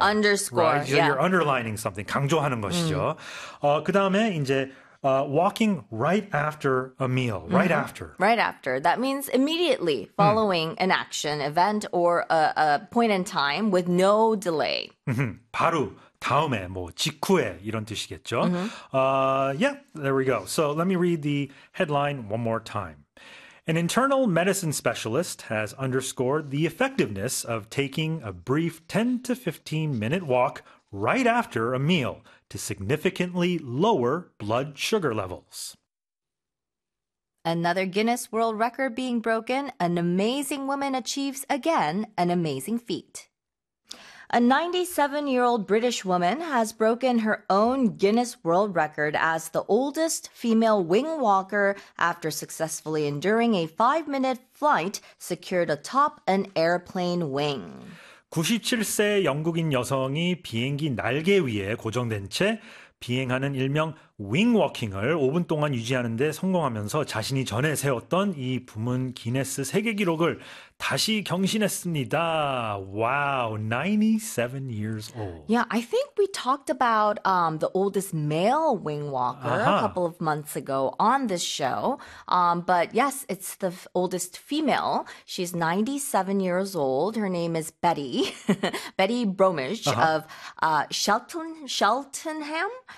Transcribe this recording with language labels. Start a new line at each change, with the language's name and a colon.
English: Underscore, right? So you're underlining something,
Korean: 강조하는 것이죠. 그 다음에 이제
English: walking right after a meal, right after. Right after. That means immediately following an action, event, or a point in time with no delay.
Korean: 바로 다음에, 뭐 직후에 이런 뜻이겠죠.
English: Yeah, there we go. So let me read the headline one more time. An internal medicine specialist has underscored the effectiveness of taking a brief 10 to 15 minute walk right after a meal to significantly lower blood sugar levels. Another Guinness World Record being broken, an amazing woman achieves again an amazing feat. A 97-year-old British woman has broken her own Guinness World Record as the oldest female wing walker after successfully enduring a 5-minute flight secured atop an airplane wing.
Korean: 97세 영국인 여성이 비행기 날개 위에 고정된 채 비행하는 일명 윙워킹을 5분 동안 유지하는 데 성공하면서 자신이 전에 세웠던 이 부문 기네스 세계 기록을 다시 경신했습니다.
English: Wow, 97 years old. Yeah, I think we talked about the oldest male wingwalker a couple of months ago on this show. But yes, it's the oldest female. She's 97 years old. Her name is Betty. Betty Bromage of Cheltenham.